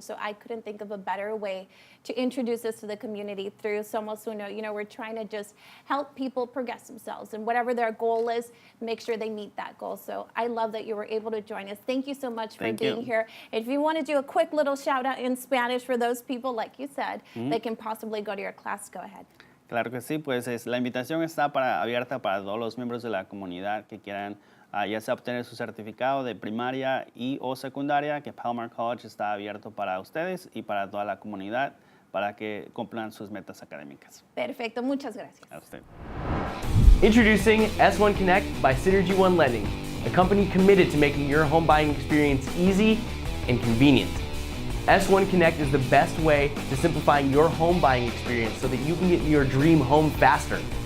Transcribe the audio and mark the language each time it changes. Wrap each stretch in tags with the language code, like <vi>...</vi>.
<en>So I couldn't think of a better way to introduce this to the community through Somos Uno. We're trying to just help people progress themselves, and whatever their goal is, make sure they meet that goal. So I love that you were able to join us. Thank you so much for being here. If you want to do a quick little shout out in Spanish for those people, like you said, that can possibly go to your class, go ahead.</en> <es>Claro que sí, pues la invitación está abierta para todos los miembros de la comunidad que quieran ya sea obtener su certificado de primaria y o secundaria, que Palomar College está abierto para ustedes y para toda la comunidad para que cumplan sus metas académicas. Perfecto, muchas gracias. A usted.</es> <en>Introducing S1 Connect by Synergy One Lending, a company committed to making your home buying experience easy and convenient. S1 Connect is the best way to simplifying your home buying experience so that you can get your dream home faster.</en>